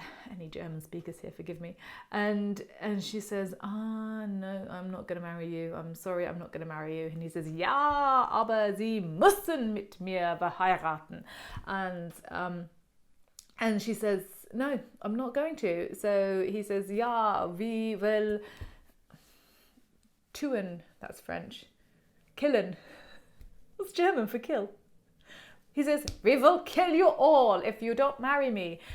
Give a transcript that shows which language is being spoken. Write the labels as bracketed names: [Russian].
[English] Any German speakers here, forgive me. And she says, no, I'm not going to marry you. I'm sorry, I'm not going to marry you. And he says, [German] ja, aber Sie müssen mit mir verheiraten. [English] And she says, no, I'm not going to. So he says, [German] ja, wir will tun, [English] that's French. Killen. What's German for kill? He says, we will kill you all if you don't marry me.